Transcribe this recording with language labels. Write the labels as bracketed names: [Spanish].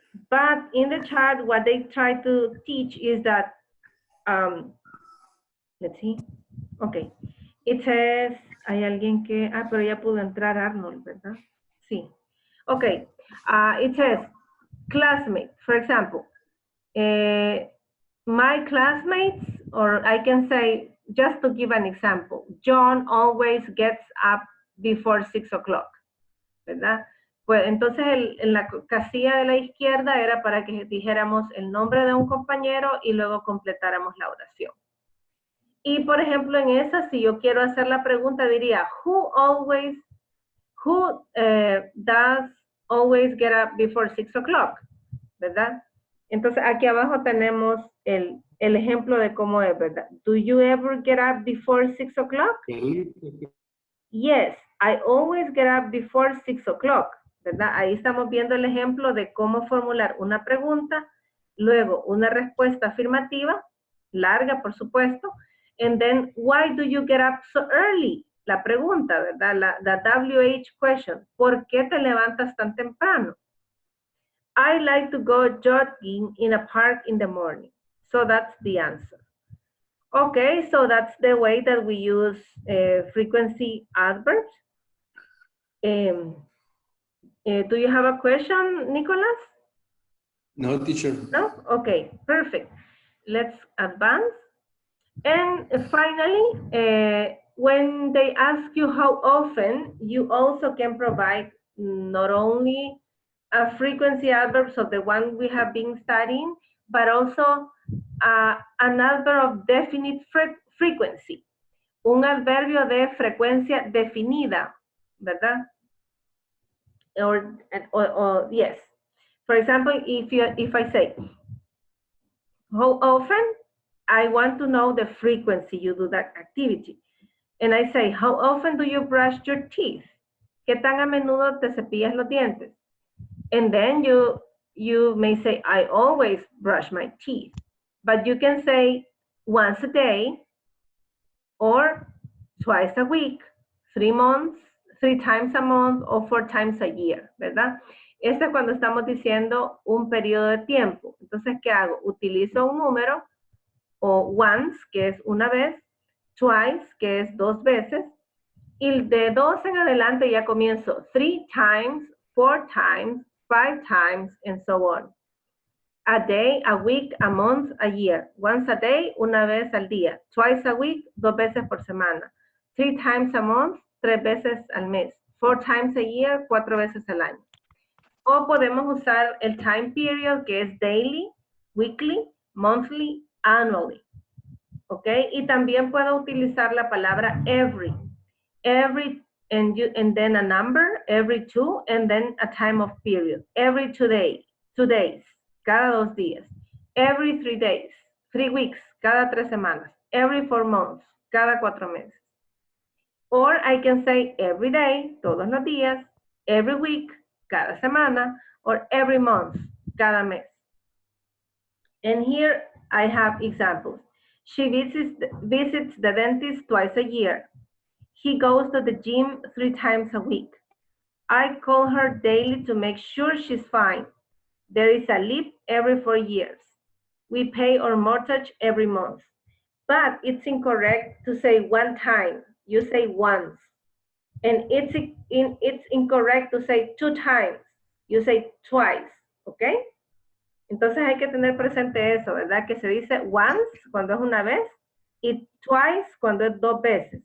[English] But in the chart, what they try to teach is that, let's see, okay. It says, [Spanish] hay alguien que, pero ya pudo entrar Arnold, ¿verdad? [English] Sí. Okay, it says, classmate, for example, my classmates, or I can say, just to give an example, John always gets up before 6 o'clock, [Spanish] ¿verdad? Pues entonces en la casilla de la izquierda era para que dijéramos el nombre de un compañero y luego completáramos la oración. Y por ejemplo en esa, si yo quiero hacer la pregunta, diría, [English] who does always get up before 6 o'clock? [Spanish] ¿Verdad? Entonces aquí abajo tenemos el ejemplo de cómo es, ¿verdad? [English] Do you ever get up before 6 o'clock? Yes, I always get up before 6 o'clock, [Spanish] ¿verdad? Ahí estamos viendo el ejemplo de cómo formular una pregunta, luego una respuesta afirmativa, larga por supuesto, [English] and then, why do you get up so early? [Spanish] La pregunta, ¿verdad? La WH question, ¿por qué te levantas tan temprano? [English] I like to go jogging in a park in the morning. So that's the answer. Okay, so that's the way that we use frequency adverbs. Do you have a question, Nicholas? No, teacher. No? Okay, perfect. Let's advance. And finally, when they ask you how often, you also can provide not only a frequency adverb, so the one we have been studying, but also an adverb of definite frequency. [Spanish] Un adverbio de frecuencia definida, ¿verdad? [English] Or yes. For example, if I say, how often? I want to know the frequency you do that activity. And I say, how often do you brush your teeth? [Spanish] ¿Qué tan a menudo te cepillas los dientes? [English] And then you may say, I always brush my teeth. But you can say once a day, or twice a week, 3 months, 3 times a month, or 4 times a year, [Spanish] ¿verdad? Esto es cuando estamos diciendo un periodo de tiempo. Entonces, ¿qué hago? Utilizo un número, o once, que es una vez, twice, que es 2 veces, y de 2 en adelante ya comienzo [English] 3 times, 4 times, 5 times, and so on. A day, a week, a month, a year. Once a day, [Spanish] una vez al día. [English] Twice a week, [Spanish] 2 veces por semana. [English] 3 times a month, [Spanish] 3 veces al mes. [English] 4 times a year, [Spanish] 4 veces al año. O podemos usar el time period, que es daily, weekly, monthly, annually. ¿Ok? Y también puedo utilizar la palabra every. [English] Every, and then a number, every 2, and then a time of period. Every 2 days, [Spanish] cada 2 días. [English] Every 3 days, 3 weeks, [Spanish] cada 3 semanas. [English] Every 4 months, cada 4 meses. Or I can say every day, [Spanish] todos los días, [English] every week, [Spanish] cada semana, [English] or every month, [Spanish] cada mes. [English] And here I have examples. She visits the dentist twice a year. He goes to the gym 3 times a week. I call her daily to make sure she's fine. There is a leap every 4 years. We pay our mortgage every month. But it's incorrect to say 1 time. You say once. And it's incorrect to say 2 times. You say twice. ¿Ok? [Spanish] Entonces hay que tener presente eso, ¿verdad? Que se dice once cuando es una vez y twice cuando es 2 veces.